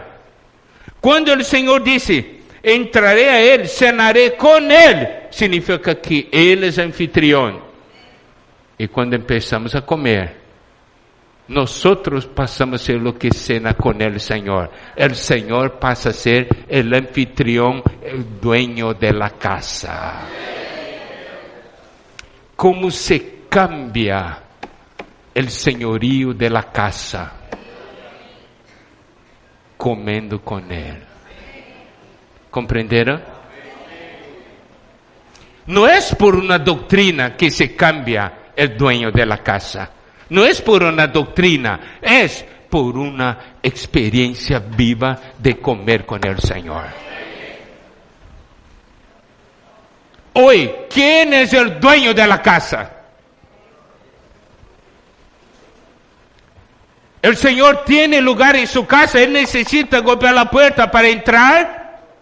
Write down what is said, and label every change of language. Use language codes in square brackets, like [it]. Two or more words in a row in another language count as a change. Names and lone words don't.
[pt] Quando o Senhor disse: entrarei a ele, cenarei com ele, significa que ele é anfitrião. E quando começamos a comer, nós passamos a ser o que cena com o Senhor. O Senhor passa a ser o anfitrião, o [es] dueño de la casa. Como se cambia el senhorio de la casa [pt] comendo com ele. ¿Comprenderam? Não é por uma doutrina que [es] se cambia el dueño de la casa. [pt] Não é por uma doutrina, é por uma experiência viva de comer com el Senhor. [es] Hoy, ¿quién es el dueño de la casa? El Señor tiene lugar en su casa. Él necesita golpear la puerta para entrar.